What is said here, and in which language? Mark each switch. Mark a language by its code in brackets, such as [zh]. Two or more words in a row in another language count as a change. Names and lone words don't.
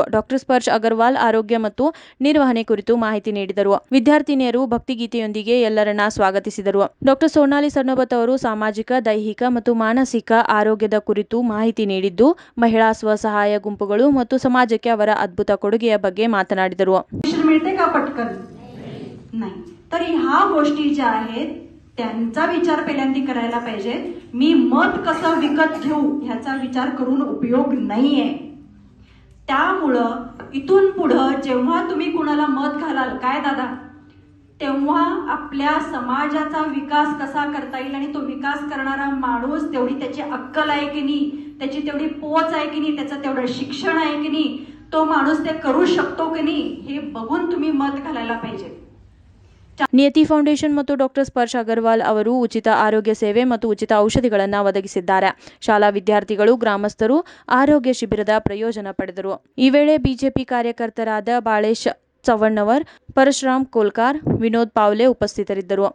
[kn] ಡಾಕ್ಟರ್ ಸ್ಪರ್ಶ ಅಗರ್ವಾಲ್ ಆರೋಗ್ಯ ಮತ್ತು ನಿರ್ವಹಣೆ ಕುರಿತು ಮಾಹಿತಿ ನೀಡಿದರು. ವಿದ್ಯಾರ್ಥಿನಿಯರು ಭಕ್ತಿಗೀತೆಯೊಂದಿಗೆ ಎಲ್ಲರನ್ನ ಸ್ವಾಗತಿಸಿದರು. ಡಾಕ್ಟರ್ ಸೋನಾಲಿ ಸರ್ನೋಬತ್ ಅವರು ಸಾಮಾಜಿಕ, ದೈಹಿಕ ಮತ್ತು ಮಾನಸಿಕ ಆರೋಗ್ಯದ ಕುರಿತು ಮಾಹಿತಿ ನೀಡಿದ್ದು, ಮಹಿಳಾ ಸ್ವಸಹಾಯ ಗುಂಪುಗಳು ಮತ್ತು ಸಮಾಜಕ್ಕೆ ಅವರ ಅದ್ಭುತ ಕೊಡುಗೆಯ ಬಗ್ಗೆ ಮಾತನಾಡಿದರು. [mr] तर ह्या गोष्टी ज्या आहेत त्यांचा विचार पहिल्यांदा करायला पाहिजे. मी मत कसं विकत घेऊ ह्याचा विचार करून उपयोग नाहीये. त्यामुळं इथून पुढं जेव्हा तुम्ही कुणाला मत घालाल काय दादा, तेव्हा आपल्या समाजाचा विकास कसा करता येईल आणि तो विकास करणारा माणूस तेवढी त्याची अक्कल आहे की नाही, त्याची तेवढी पोच आहे की नाही, त्याचं तेवढं शिक्षण आहे की नाही, तो माणूस ते करू शकतो की नाही हे बघून तुम्ही मत घालायला पाहिजे. [kn] ನಿಯತಿ ಫೌಂಡೇಶನ್ ಮತ್ತು ಡಾಕ್ಟರ್ ಸ್ಪರ್ಶ ಅಗರ್ವಾಲ್ ಅವರು ಉಚಿತ ಆರೋಗ್ಯ ಸೇವೆ ಮತ್ತು ಉಚಿತ ಔಷಧಿಗಳನ್ನು ಒದಗಿಸಿದ್ದಾರೆ. ಶಾಲಾ ವಿದ್ಯಾರ್ಥಿಗಳು, ಗ್ರಾಮಸ್ಥರು ಆರೋಗ್ಯ ಶಿಬಿರದ ಪ್ರಯೋಜನ ಪಡೆದರು. ಈ ವೇಳೆ ಬಿಜೆಪಿ ಕಾರ್ಯಕರ್ತರಾದ ಬಾಳೇಶ್ ಚವ್ವಣ್ಣವರ್, ಪರಶುರಾಮ್ ಕೋಲ್ಕಾರ್, ವಿನೋದ್ ಪಾವ್ಲೆ ಉಪಸ್ಥಿತರಿದ್ದರು.